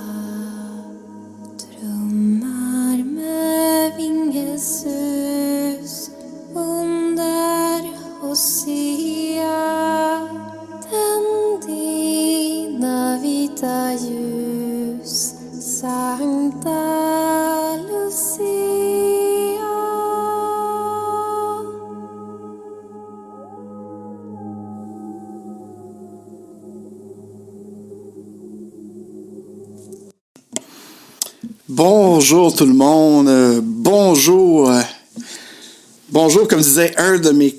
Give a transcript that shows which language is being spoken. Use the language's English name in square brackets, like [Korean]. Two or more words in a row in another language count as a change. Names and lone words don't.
[Swedish] Drömmar med vingesus under Hosea, tänd dina vita ljus, Sankta Lucia. [French] Bonjour tout le monde, bonjour, bonjour comme disait un de mes